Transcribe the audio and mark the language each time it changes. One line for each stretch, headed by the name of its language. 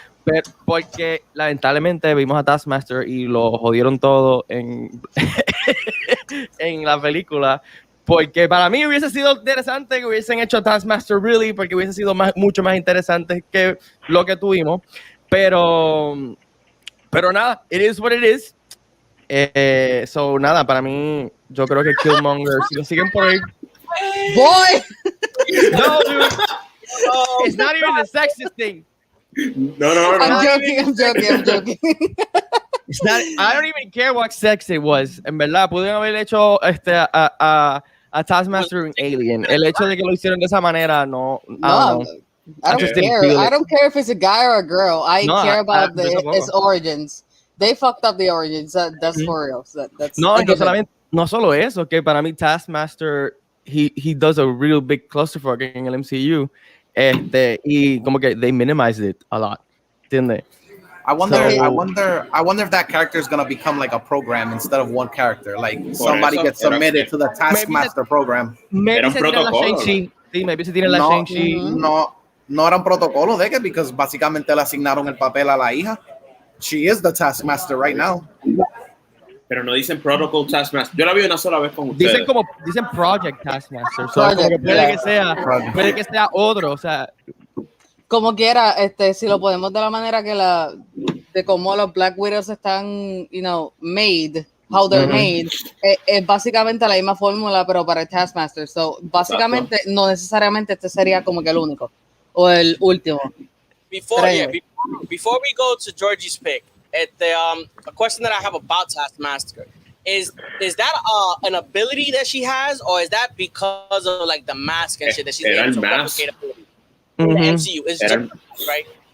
Spanish: Pero porque lamentablemente vimos a Taskmaster y lo jodieron todo en, en la película. Porque para mí hubiese sido interesante que hubiesen hecho Taskmaster really, porque hubiese sido mucho más interesante que lo que tuvimos.
English: Pero nada, it is what it is.
Spanish: So nada, para mí, yo creo que Killmonger, si lo siguen por ahí.
English: Boy! No, dude. It's not even the sexist thing. No. I'm joking. It's not, I don't even care what sex it was.
Spanish: En verdad, pudieron haber hecho a Taskmaster un alien. El hecho de que lo hicieron de esa manera, no.
English: No, I don't care. I don't care if it's a guy or a girl. I care about his origins. They fucked up the origins. That's for real. That's
Spanish: no solo eso, que para mí Taskmaster, he does a real big clusterfuck en el MCU.
English: Y como que they minimized it a lot, ¿entiendes? I wonder if that character is gonna become like a program instead of one character. Like somebody gets submitted to the Taskmaster program.
Spanish: Maybe se tiene la Shang-Chi. Sí, maybe se tiene la Shang-Chi. No era un protocolo de que, because básicamente le asignaron el papel a la hija.
English: She is the Taskmaster right now.
Spanish: Pero no dicen Protocol Taskmaster. Yo la vi una sola vez con ustedes. Dicen Project Taskmaster. So puede que sea otro, o sea. Como quiera, si lo podemos de la manera que de cómo los Black Widows están, made, how they're made, es básicamente la misma fórmula, pero para el Taskmaster. So, básicamente, no necesariamente este sería como que el único o el último.
English: Before we go to Georgie's pick, a question that I have about Taskmaster is that an ability that she has, or is that because of like the mask and shit that she's able to replicate ability? The MCU is different, right?